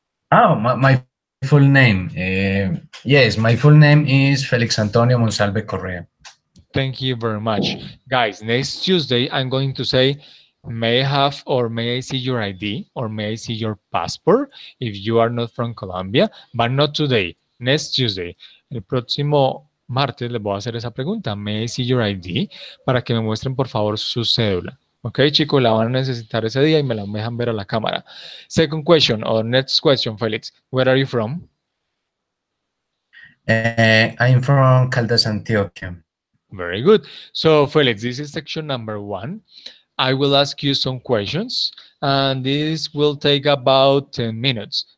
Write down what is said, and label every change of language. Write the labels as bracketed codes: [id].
[en] Oh, my full name. full name. Yes, my full name is Felix Antonio Monsalve Correa. Thank you very much. Guys, next Tuesday, I'm going to say, may I have or may I see your ID or may I see your passport if you are not from Colombia, but not today, next Tuesday. [es] El próximo martes les voy a hacer esa pregunta, [en] may I see your ID, [es] para que me muestren por favor su cédula. Ok, chicos, la van a necesitar ese día y me la dejan ver a la cámara. [en] Second question or next question, Felix. Where are you from? I'm from Caldas, Antioquia. Very good. So, Felix, this is section number 1. I will ask you some questions, and this will take about 10 minutes.